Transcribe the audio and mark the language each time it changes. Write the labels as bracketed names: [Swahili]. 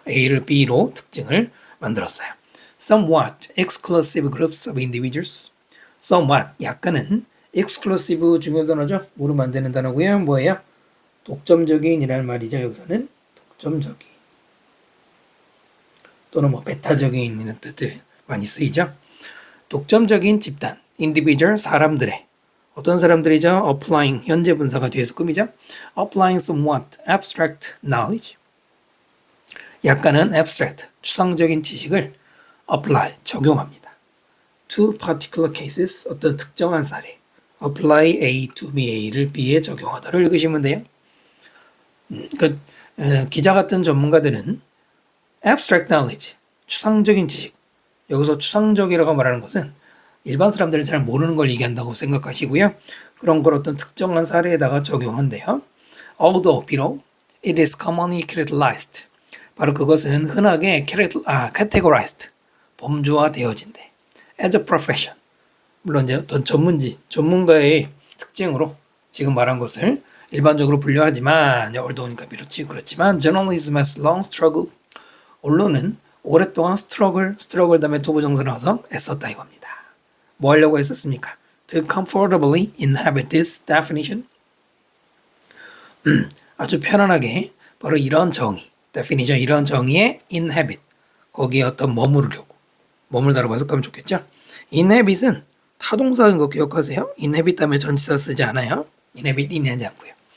[Korean] A를 B로 특징을 만들었어요. [English] Somewhat exclusive groups of individuals. [Korean] Somewhat, 약간은 exclusive 중요 단어죠. 뭐로 만드는 단어고요. 뭐예요? 독점적인 이라는 말이죠. 여기서는 독점적인 또는 베타적인 이런 뜻들 많이 쓰이죠. 독점적인 집단, individual, 사람들의 어떤 사람들이죠? applying, 현재 분사가 뒤에서 꾸미죠. [English] applying somewhat abstract knowledge. [Korean] 약간은 abstract, 추상적인 지식을 apply, 적용합니다. [English] to particular cases, [Korean] 어떤 특정한 사례. [English] apply A to B, [Korean] A를 B에 적용하다를 읽으시면 돼요. 그러니까 기자 같은 전문가들은 [English] abstract knowledge, [Korean] 추상적인 지식. 여기서 추상적이라고 말하는 것은 일반 사람들은 잘 모르는 걸 얘기한다고 생각하시고요. 그런 걸 어떤 특정한 사례에다가 적용한대요. [English] Although, [Korean] 비록 [English] it is commonly characterized. [Korean] 바로 그것은 흔하게 categorized, 범주화되어진대. [English] as a profession. [Korean] 물론 이제 어떤 전문가의 특징으로 지금 말한 것을 일반적으로 분류하지만 어려우니까 비롯지 그렇지만 [English] journalism has long struggled. [Korean] 언론은 오랫동안 struggle 다음에 투부정사 나와서 애썼다 이겁니다. 뭐 하려고 했었습니까? [English] To comfortably inhabit this definition. [Korean] 아주 편안하게 바로 이런 정의, definition, 이런 정의에 inhabit, 거기에 어떤 머물다라고 해석하면 좋겠죠? inhabit은 타동사인 거 기억하세요? inhabit 다음에 전치사 쓰지 않아요. inhabit 인하지 않고요.